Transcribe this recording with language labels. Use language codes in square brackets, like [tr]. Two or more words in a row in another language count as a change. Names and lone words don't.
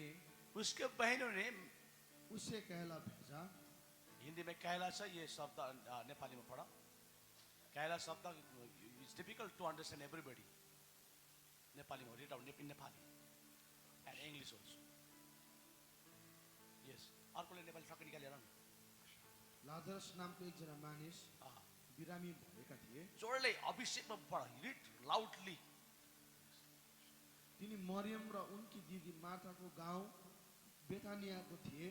[hi] उसके बहनों ने उसे कहला भेजा. हिंदी में कहला से ये शब्द नेपाली में पढ़ा. कहला शब्द [en] is difficult to understand everybody. [hi] नेपाली में [en] read out in Nepali and English also. [ne] यस, अर्कोले नेपाली ठक्क निकालेर न. लाजरस नामको एकजना मानिस बिरामी भएका थिए. जोडले अभिषेकमा पढ. [en] read loudly. [ne] तिनी मरियम र उनकी दिदी मार्थाको गाउँ बेथानियाको थिए.